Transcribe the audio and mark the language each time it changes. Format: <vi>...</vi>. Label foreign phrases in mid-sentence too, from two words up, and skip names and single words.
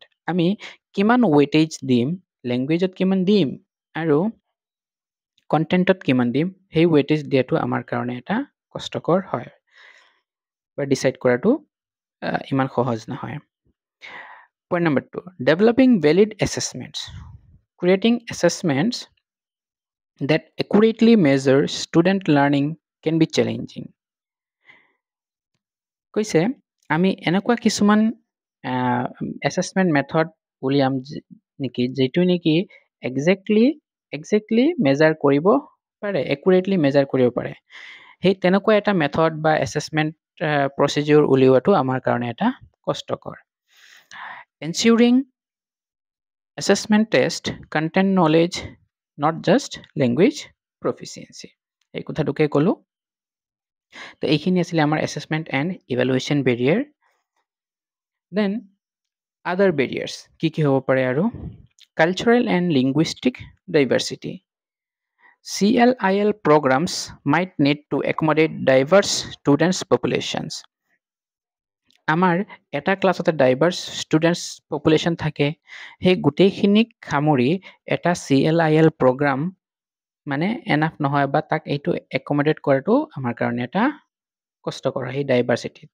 <as>আমি কিমান ৱেইটেজ দিম, লেংগুৱেজত কিমান দিম আৰু কণ্টেণ্টত কিমান দিম, সেই ৱেইটেজ দিয়াটো আমাৰ কাৰণে এটা কষ্টকৰ হয় বা ডিচাইড কৰাটো ইমান সহজ নহয়।</as> <en>Point number 2, developing valid assessments. Creating assessments that accurately measure student learning can be challenging।</en> <as>কৈছে আমি এনেকুৱা কিছুমান এছেছমেণ্ট মেথড উলিয়াম নেকি যিটো নেকি</as> <en>exactly measure</en> <as>কৰিব পাৰে,</as> <en>accurately measure</en> <as>কৰিব পাৰে। সেই তেনেকুৱা এটা মেথড বা</as> <en>assessment procedure</en> <as>উলিওৱাটো আমাৰ কাৰণে এটা কষ্টকৰ।</as> <en>Ensuring assessment test content knowledge, not just language proficiency।</en> <as>এই কথাটোকে ক'লোঁ। তো এইখিনি আছিলে আমাৰ</as> <en>assessment and evaluation barrier. then other barriers</en> <as>কি কি হ'ব পাৰে আৰু</as> <en>cultural and linguistic diversity. CLIL programs might need to accommodate diverse students populations।</en> <as>আমাৰ এটা ক্লাছতে</as> <en>diverse students population</en> <as>থাকে, সেই গোটেইখিনিক সামৰি এটা</as> <en>CLIL program</en> <as>মানে এনাফ নহয় বা তাক এইটো একমডেট কৰাটো আমাৰ কাৰণে এটা কষ্টকৰ হয়, সেই ডাইভাৰ্চিটিত।</as>